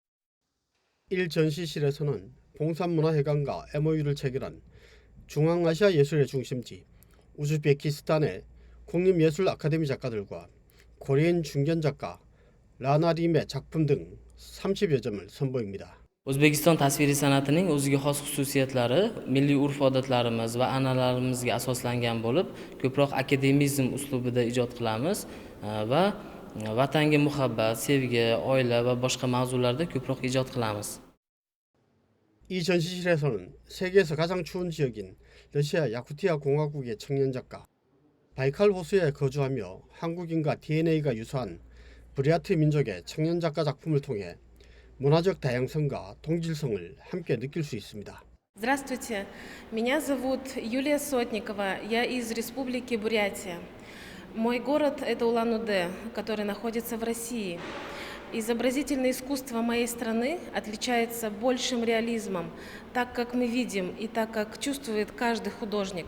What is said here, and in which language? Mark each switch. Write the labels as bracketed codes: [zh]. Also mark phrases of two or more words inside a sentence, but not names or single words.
[ko] 1전시실에서는 봉산문화회관과 MOU를 체결한 중앙아시아 예술의 중심지 우즈베키스탄의 국립예술 아카데미 작가들과 코리안 중견 작가 라나림의 작품 등 30여 점을 선보입니다. [uz] O'zbekiston tasviriy san'atining o'ziga xos xususiyatlari milliy urf-odatlarimiz va an'analarimizga asoslangan bo'lib, ko'proq akademizm uslubida ijod qilamiz va vatanga muhabbat, sevgi, oila va boshqa mavzularda ko'proq ijod qilamiz. [ko] 이 전시실에서는 세계에서 가장 추운 지역인 러시아 야쿠티아 공화국의 청년 작가, 바이칼 호수에 거주하며 한국인과 DNA가 유사한 브리아트 민족의 청년 작가 작품을 통해 문화적 다양성과 동질성을 함께 느낄 수 있습니다. [ru] Здравствуйте, меня зовут Юлия Сотникова, я из Республики Бурятия. Мой город – это Улан-Удэ, который находится в России. Изобразительное искусство моей страны отличается большим реализмом, так как мы видим и так как чувствует каждый художник.